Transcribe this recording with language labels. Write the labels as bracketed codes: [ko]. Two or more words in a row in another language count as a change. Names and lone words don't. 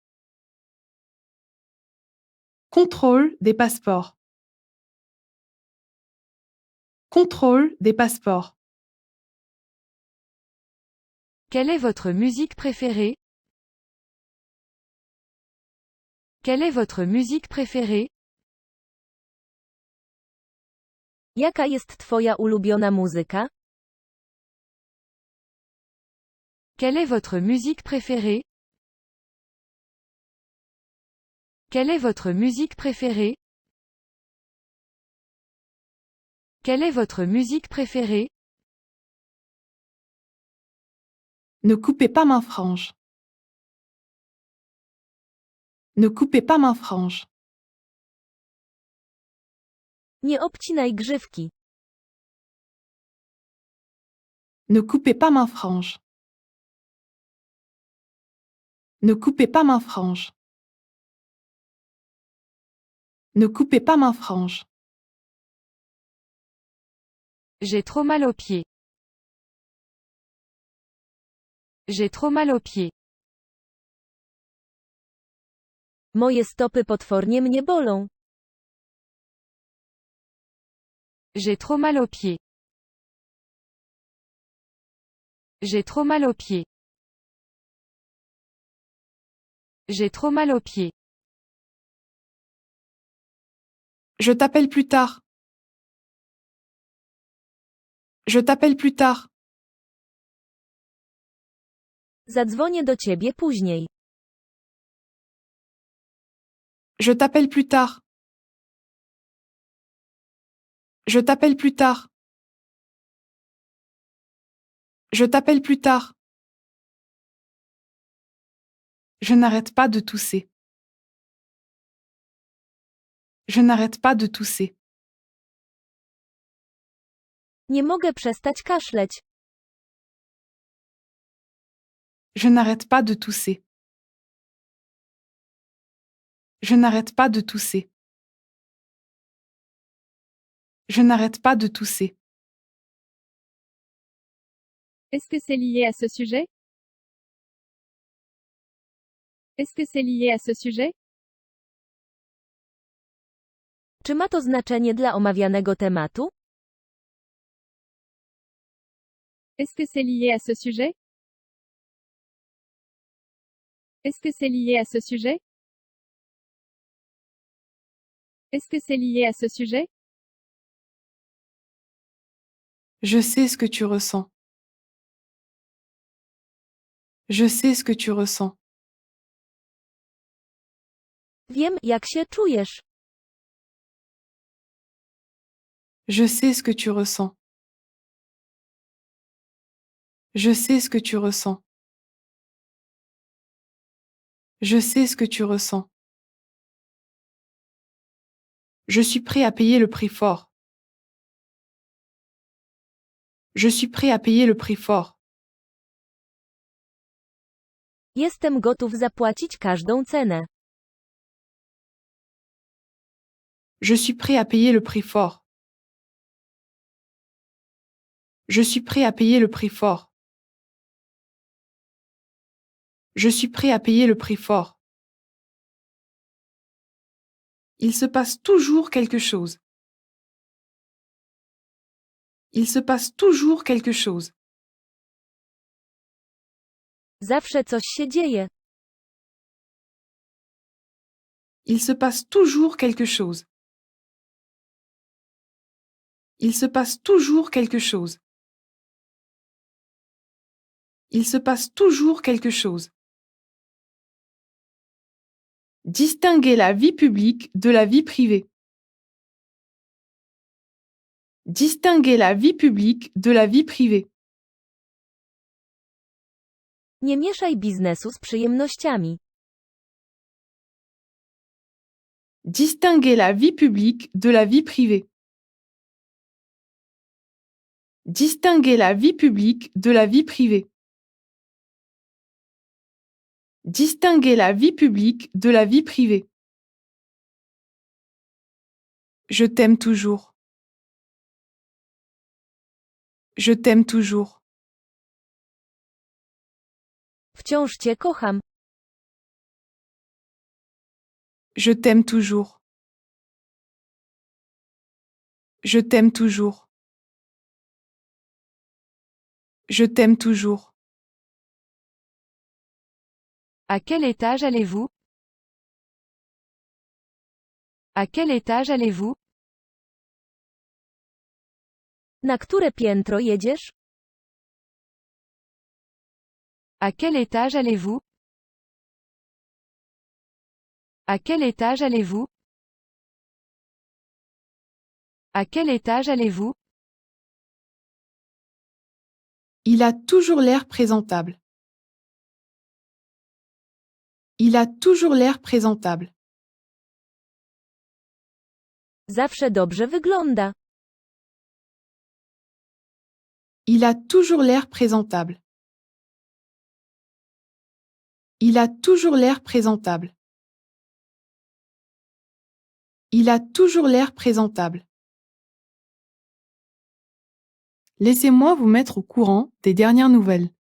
[fr] Contrôle des passeports. Contrôle des passeports. Quelle est votre musique préférée? Quelle est votre musique préférée? [pl] Jaka jest twoja ulubiona muzyka? [fr] Quelle est votre musique préférée? Quelle est votre musique préférée? Quelle est votre musique préférée? Ne coupez pas ma frange. Ne coupez pas ma frange. [pl] Nie obcinaj grzywki. [fr] Ne coupez pas ma frange. Ne coupez pas ma frange. Ne coupez pas ma frange. J'ai trop mal aux pieds. J'ai trop mal aux pieds. [pl] Moje stopy potwornie mnie bolą. [fr] J'ai trop mal aux pieds. J'ai trop mal aux pieds. J'ai trop mal aux pieds. Je t'appelle plus tard. Je t'appelle plus tard. [pl] Zadzwonię do ciebie później. [fr] Je t'appelle plus tard. Je t'appelle plus tard. Je t'appelle plus tard. Je n'arrête pas de tousser. Je n'arrête pas de tousser. [pl] Nie mogę przestać kaszleć. [fr] Je n'arrête pas de tousser. Je n'arrête pas de tousser. Je n'arrête pas de tousser. Est-ce que c'est lié à ce sujet? Est-ce que c'est lié à ce sujet? [pl] Czy ma to znaczenie dla omawianego tematu? [fr] Est-ce que c'est lié à ce sujet? Est-ce que c'est lié à ce sujet? Est-ce que c'est lié à ce sujet? Je sais ce que tu ressens. Je sais ce que tu ressens. [pl] Wiem, jak się czujesz. [fr] Je sais ce que tu ressens. Je sais ce que tu ressens. Je sais ce que tu ressens. Je suis prêt à payer le prix fort. Je suis prêt à payer le prix fort. [pl] Jestem gotów zapłacić każdą cenę. [fr] Je suis prêt à payer le prix fort. Je suis prêt à payer le prix fort. Je suis prêt à payer le prix fort. Il se passe toujours quelque chose. Il se passe toujours quelque chose. [pl] Zawsze coś się dzieje. [fr] Il se passe toujours quelque chose. Il se passe toujours quelque chose. Il se passe toujours quelque chose. Distinguer la vie publique de la vie privée. Distinguer la vie publique de la vie privée. [pl] Nie mieszaj biznesu z przyjemnościami. [fr] Distinguer la vie publique de la vie privée. Distinguer la vie publique de la vie privée. Distinguer la vie publique de la vie privée. Je t'aime toujours. Je t'aime toujours. [pl] Wciąż cię kocham. [fr] Je t'aime toujours. Je t'aime toujours. Je t'aime toujours. À quel étage allez-vous? À quel étage allez-vous? [pl] Na które piętro jedziesz? [fr] À quel étage allez-vous? À quel étage allez-vous? À quel étage allez-vous? Il a toujours l'air présentable. Il a toujours l'air présentable. [pl] Zawsze dobrze wygląda. [fr] Il a toujours l'air présentable. Il a toujours l'air présentable. Il a toujours l'air présentable. Laissez-moi vous mettre au courant des dernières nouvelles.